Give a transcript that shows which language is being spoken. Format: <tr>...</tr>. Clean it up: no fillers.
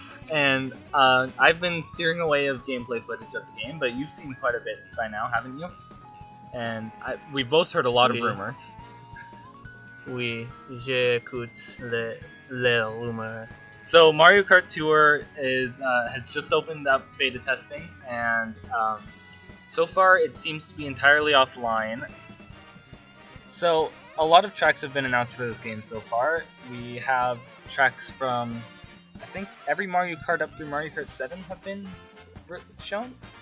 <en>And I've been steering away of gameplay footage of the game, but you've seen quite a bit by now, haven't you? And we've both heard a lot of</en> <fr>Oui.</fr> <en>rumors.</en> <fr>Oui, j'écoute les rumeurs.</fr> <en>So Mario Kart Tour has just opened up beta testing, and so far it seems to be entirely offline. So a lot of tracks have been announced for this game so far. We have tracks from, I think, every Mario Kart up through Mario Kart 7 have been shown.</en>